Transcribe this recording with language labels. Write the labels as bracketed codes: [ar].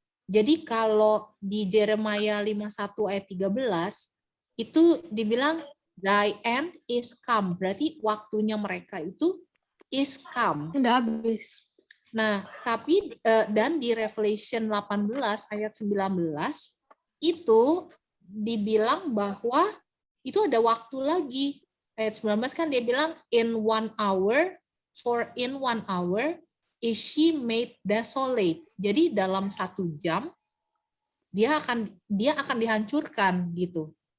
[id] Jadi kalau di Jeremia 51 ayat 13, itu dibilang [en] thy end is come. [id] Berarti waktunya mereka itu [en] is come. [id] Udah habis. Nah, tapi dan di Revelation 18 ayat 19 itu dibilang bahwa itu ada waktu lagi. Ayat 19 kan dia bilang [en] in 1 hour, for in 1 hour is she made desolate. [id] Jadi dalam 1 jam dia akan dihancurkan gitu.